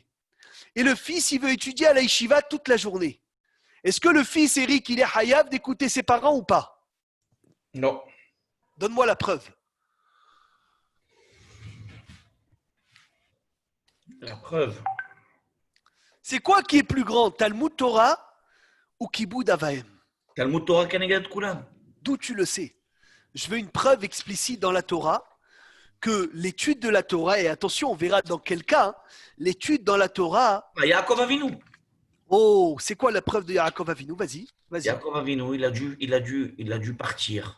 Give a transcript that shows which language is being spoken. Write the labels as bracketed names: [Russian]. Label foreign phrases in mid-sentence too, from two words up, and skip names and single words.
[French] Et le fils, il veut étudier à la yeshiva toute la journée. Est-ce que le fils, Eric, il est hayav d'écouter ses parents ou pas? Non. Donne-moi la preuve. La preuve. C'est quoi qui est plus grand, [Hebrew] תלמוד תורה ou כיבוד אב ואם? תלמוד תורה כנגד כולם. [French] D'où tu le sais? Je veux une preuve explicite dans la Torah que l'étude de la Torah, et attention, on verra dans quel cas, l'étude dans la Torah. Yaakov Avinu. Oh, c'est quoi la preuve de Yaakov Avinu? Vas-y. Yaakov Avinu, il a dû partir.